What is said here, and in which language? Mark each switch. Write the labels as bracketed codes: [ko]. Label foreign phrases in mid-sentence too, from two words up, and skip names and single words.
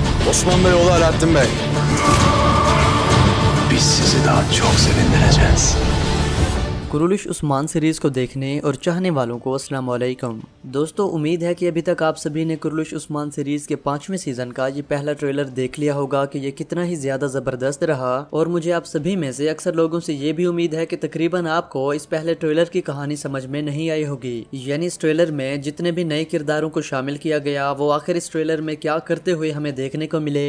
[tr] Osman Bey, oğlu Alaaddin Bey. Biz sizi daha çok sevindireceğiz. [hi] कुरुलिश उस्मान सीरीज़ को देखने और चाहने वालों को [ar] السلام عليكم. [hi] दोस्तों, उम्मीद है कि अभी तक आप सभी ने कुरुलिश उस्मान सीरीज़ के 5वें सीज़न का ये पहला ट्रेलर देख लिया होगा कि ये कितना ही ज़्यादा ज़बरदस्त रहा। और मुझे आप सभी में से अक्सर लोगों से ये भी उम्मीद है कि तकरीबन आपको इस पहले ट्रेलर की कहानी समझ में नहीं आई होगी, यानी इस ट्रेलर में जितने भी नए किरदारों को शामिल किया गया वो आखिर इस ट्रेलर में क्या करते हुए हमें देखने को मिले।